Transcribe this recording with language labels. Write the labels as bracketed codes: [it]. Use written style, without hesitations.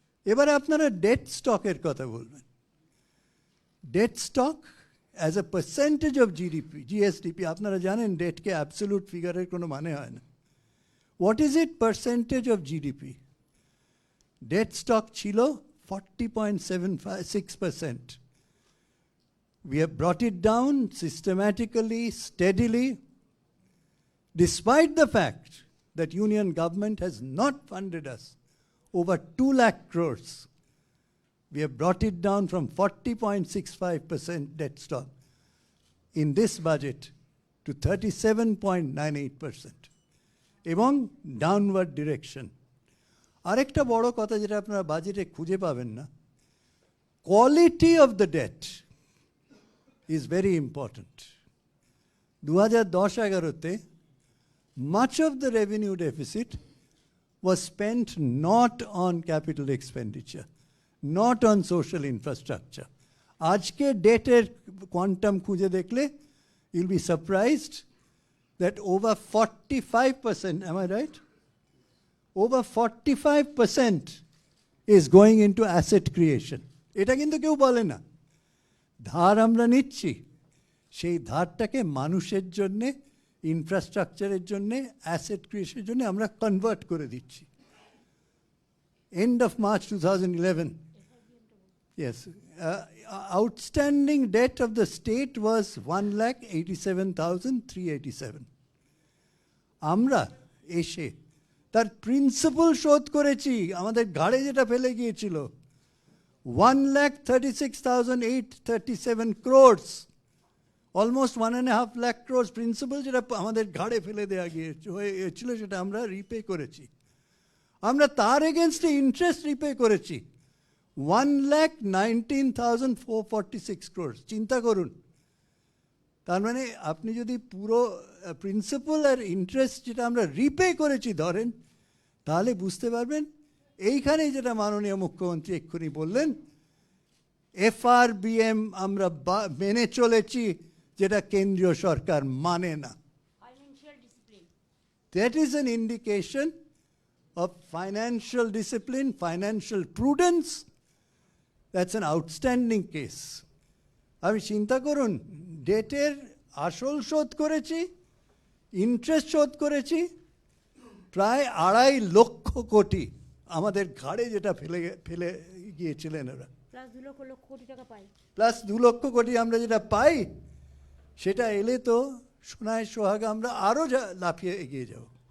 [bn] এবারে আপনারা debt stock এর কথা বলবেন। [en] Debt stock as a percentage of GDP, GSDP, [bn] আপনারা জানেন debt কে [en] absolute figure [bn] এর কোনো মানে হয় না। [en] What is it percentage of GDP? Debt stock [bn] ছিল [en] 40.76%. We have brought it down systematically, steadily, despite the fact that Union government has not funded us over 2 lakh crores. We have brought it down from 40.65% debt stock in this budget to 37.98%. [bn] এবং downward direction. আরেকটা বড় কথা যেটা আপনারা বাজেটে খুঁজে পাবেন না, quality of the that is very important. [en] 2010-11-তে much of the revenue deficit was spent not on capital expenditure, not on social infrastructure. [bn] আজকে ডেটের কোয়ান্টাম খুঁজে দেখলে [en] you'll be surprised that over 45%, am I right? Over 45% is going into asset creation. [bn] এটা কিন্তু কেউ বলে না। ধার আমরা নিচ্ছি, সেই ধারটাকে মানুষের জন্যে, ইনফ্রাস্ট্রাকচারের জন্যে, অ্যাসেট ক্রিয়েশনের জন্য আমরা কনভার্ট করে দিচ্ছি। [en] End of March 2011, yes, outstanding debt of the state was 1,87,387. [bn] আমরা এসে তার প্রিন্সিপাল শোধ করেছি, আমাদের ঘাড়ে যেটা ফেলে গিয়েছিল 1,36,837 [en] crores, almost 1.5 lakh crores [bn] principal যেটা আমাদের ঘাড়ে ফেলে দেওয়া গিয়েছিল সেটা আমরা রিপে করেছি। আমরা তার এগেনস্টে ইন্টারেস্ট রিপে করেছি 1,19,446 crores, চিন্তা করুন। তার মানে আপনি যদি পুরো প্রিন্সিপাল আর ইন্টারেস্ট যেটা আমরা রিপে করেছি ধরেন, তাহলে বুঝতে পারবেন এইখানেই যেটা মাননীয় মুখ্যমন্ত্রী এক্ষুনি বললেন, FRBM আমরা মেনে চলেছি, যেটা কেন্দ্রীয় সরকার মানে না। Financial discipline, [en] That is an indication of financial discipline, financial prudence. That's an outstanding case. [bn] আমি চিন্তা করুন, ডেটের আসল শোধ করেছি, ইন্টারেস্ট শোধ করেছি, প্রায় 2.5 লক্ষ কোটি আমাদের ঘাড়ে যেটা ফেলে গিয়েছিলেন ওরা, প্লাস 2 লক্ষ কোটি টাকা পাই। প্লাস 2 লক্ষ কোটি আমরা যেটা পাই, সেটা এলে তো সোনায় সোহাগা আমরা আরও লাফিয়ে এগিয়ে যাব।